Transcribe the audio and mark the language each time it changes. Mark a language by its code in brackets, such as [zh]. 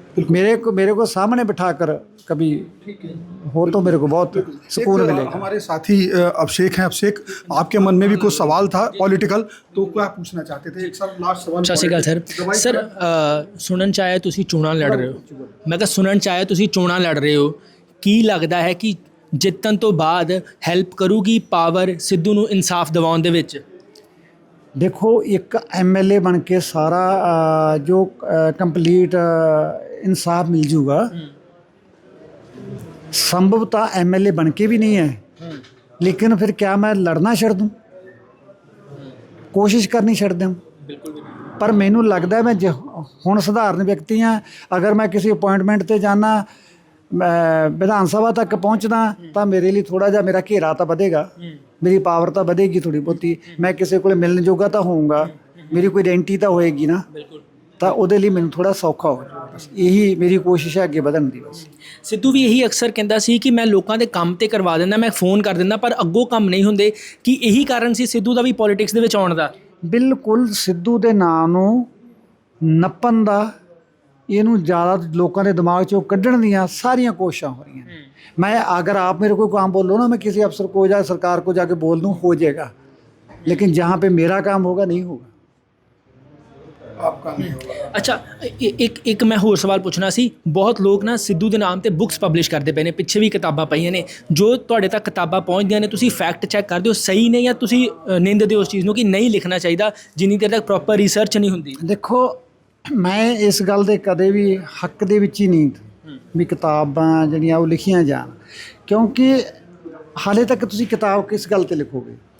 [hi] मेरे को सामने बिठाकर कभी हो तो मेरे को बहुत सुकून मिलेगा। हमारे साथी अभिषेक हैं। अभिषेक, आपके मन में भी कुछ सवाल था पॉलिटिकल, तो क्या पूछना चाहते थे? एक सर लास्ट सवाल। [pa] ਸਤਿ ਸ਼੍ਰੀ ਅਕਾਲ ਸਰ। ਸੁਣਨ ਚ ਆਇਆ ਤੁਸੀਂ ਚੋਣਾਂ ਲੜ ਰਹੇ ਹੋ। ਮੈਂ ਕਿਹਾ ਸੁਣਨ ਚ ਆਇਆ ਤੁਸੀਂ ਚੋਣਾਂ ਲੜ ਰਹੇ ਹੋ, ਕੀ ਲੱਗਦਾ ਹੈ ਕਿ ਜਿੱਤਣ ਤੋਂ ਬਾਅਦ ਹੈਲਪ ਕਰੂਗੀ ਪਾਵਰ ਸਿੱਧੂ ਨੂੰ ਇਨਸਾਫ ਦਿਵਾਉਣ ਦੇ ਵਿੱਚ? [hi] देखो, एक एमएलए बन के सारा जो कंप्लीट इंसाफ मिल जूगा, संभवतः एमएलए बन के भी नहीं है, लेकिन फिर क्या मैं लड़ना छड़ दूँ, कोशिश करनी छड़ दूँ? पर मैनू लगता है मैं हुण सधारण व्यक्ति हाँ, अगर मैं किसी अपॉइंटमेंट ते जाना, विधान सभा तक पहुँचना, तो मेरे लिए थोड़ा जा मेरा घेरा तो बढ़ेगा, मेरी पावर तो बढ़ेगी थोड़ी बहुती, मैं किसी को मिलने जोगा तो होऊंगा, मेरी कोई आइडेंटिटी तो होएगी ना, तो [pa] ਉਹਦੇ ਲਈ ਮੈਨੂੰ ਥੋੜਾ ਸੌਖਾ ਹੋ ਜਾਊਗਾ। ਬਸ ਇਹੀ ਮੇਰੀ ਕੋਸ਼ਿਸ਼ ਹੈ ਅੱਗੇ ਵਧਣ ਦੀ। ਬਸ ਸਿੱਧੂ ਵੀ ਇਹੀ ਅਕਸਰ ਕਹਿੰਦਾ ਸੀ ਕਿ ਮੈਂ ਲੋਕਾਂ ਦੇ ਕੰਮ ਤੇ ਕਰਵਾ ਦਿੰਦਾ, ਮੈਂ ਫੋਨ ਕਰ ਦਿੰਦਾ, ਪਰ ਅੱਗੋਂ ਕੰਮ ਨਹੀਂ ਹੁੰਦੇ। ਕਿ ਇਹੀ ਕਾਰਨ ਸੀ ਸਿੱਧੂ ਦਾ ਵੀ ਪੋਲਿਟਿਕਸ ਦੇ ਵਿੱਚ ਆਉਣ ਦਾ? ਬਿਲਕੁਲ, ਸਿੱਧੂ ਦੇ ਨਾਂ ਨੂੰ ਨੱਪਣ ਦਾ, ਇਹਨੂੰ ਜ਼ਿਆਦਾ ਲੋਕਾਂ ਦੇ ਦਿਮਾਗ 'ਚੋਂ ਕੱਢਣ ਦੀਆਂ ਸਾਰੀਆਂ ਕੋਸ਼ਿਸ਼ਾਂ ਹੋ ਰਹੀਆਂ ਨੇ। [hi] मैं अगर आप मेरे को काम बोल लो ना, मैं किसी अफसर को या सरकार को जाके बोल दूँ, हो जाएगा, लेकिन जहाँ पे मेरा काम होगा नहीं होगा। आपका नहीं होगा। [pa] ਅੱਛਾ, ਇੱਕ ਮੈਂ ਹੋਰ ਸਵਾਲ ਪੁੱਛਣਾ ਸੀ। ਬਹੁਤ ਲੋਕ ਨਾ ਸਿੱਧੂ ਦੇ ਨਾਮ ਤੇ ਬੁੱਕਸ ਪਬਲਿਸ਼ ਕਰਦੇ ਪਏ ਨੇ, ਪਿੱਛੇ ਵੀ ਕਿਤਾਬਾਂ ਪਈਆਂ ਨੇ, ਜੋ ਤੁਹਾਡੇ ਤੱਕ ਕਿਤਾਬਾਂ ਪਹੁੰਚਦੀਆਂ ਨੇ, ਤੁਸੀਂ ਫੈਕਟ ਚੈੱਕ ਕਰਦੇ ਹੋ ਸਹੀ ਨੇ, ਜਾਂ ਤੁਸੀਂ ਨਿੰਦਦੇ ਹੋ ਉਸ ਚੀਜ਼ ਨੂੰ ਕਿ ਨਹੀਂ ਲਿਖਣਾ ਚਾਹੀਦਾ ਜਿੰਨੀ ਦੇਰ ਤੱਕ ਪ੍ਰੋਪਰ ਰਿਸਰਚ ਨਹੀਂ ਹੁੰਦੀ? ਦੇਖੋ, ਮੈਂ ਇਸ ਗੱਲ ਦੇ ਕਦੇ ਵੀ ਹੱਕ ਦੇ ਵਿੱਚ ਹੀ ਨਹੀਂ ਵੀ ਕਿਤਾਬਾਂ ਜਿਹੜੀਆਂ ਉਹ ਲਿਖੀਆਂ ਜਾਣ, ਕਿਉਂਕਿ ਹਾਲੇ ਤੱਕ ਤੁਸੀਂ ਕਿਤਾਬ ਕਿਸ ਗੱਲ 'ਤੇ ਲਿਖੋਗੇ?